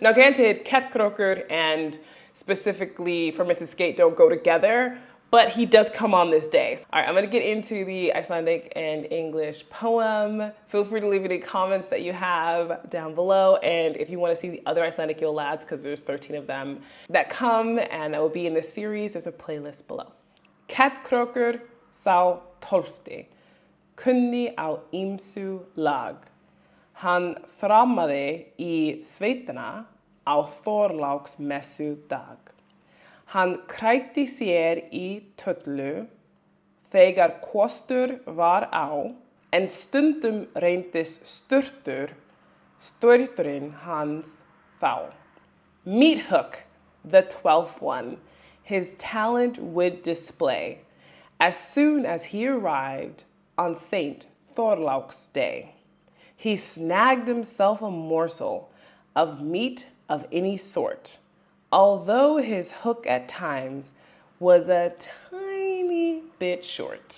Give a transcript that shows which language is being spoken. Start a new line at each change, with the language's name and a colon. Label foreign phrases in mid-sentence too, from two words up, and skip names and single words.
English: Now granted, Ketkrókur and specifically fermented skate don't go together, but he does come on this day. All right, I'm gonna get into the Icelandic and English poem. Feel free to leave any comments that you have down below. And if you wanna see the other Icelandic Yule Lads, because there's 13 of them that come and that will be in this series, there's a playlist below.
Icelandic: Ketkrókur sá tólfti, kunni á ýmsu lag. Hann þrammaði í sveitina á Þorláksmessu dag. Hann krækti sér í töllu þegar kostur var á, en stundum reyndist sturturinn hans þá.
English: Meat Hook, the 12th one, his talent would display as soon as he arrived on Saint Þorlák's day. He snagged himself a morsel of meat of any sort, although his hook at times was a tiny bit short.